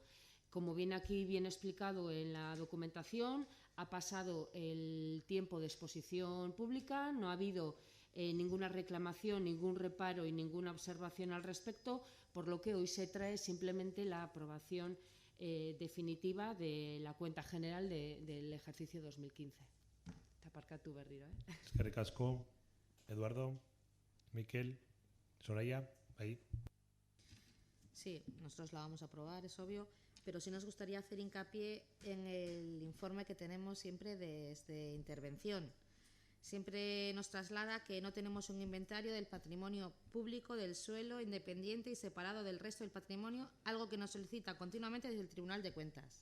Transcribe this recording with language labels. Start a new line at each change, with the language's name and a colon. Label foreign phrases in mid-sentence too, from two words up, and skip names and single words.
Spanish: Como viene aquí bien explicado en la documentación, ha pasado el tiempo de exposición pública, no ha habido ninguna reclamación, ningún reparo y ninguna observación al respecto, por lo que hoy se trae simplemente la aprobación definitiva de la cuenta general del ejercicio 2015.
Basque: Taparkatu berriro, Eskerrik asko,
Spanish: Eduardo, Miquel, Soraya, ahí. Sí, nosotros la vamos a aprobar, es obvio, pero sí nos gustaría hacer hincapié en el informe que tenemos siempre desde intervención. Siempre nos traslada que no tenemos un inventario del patrimonio público del suelo independiente y separado del resto del patrimonio, algo que nos solicita continuamente desde el Tribunal de Cuentas.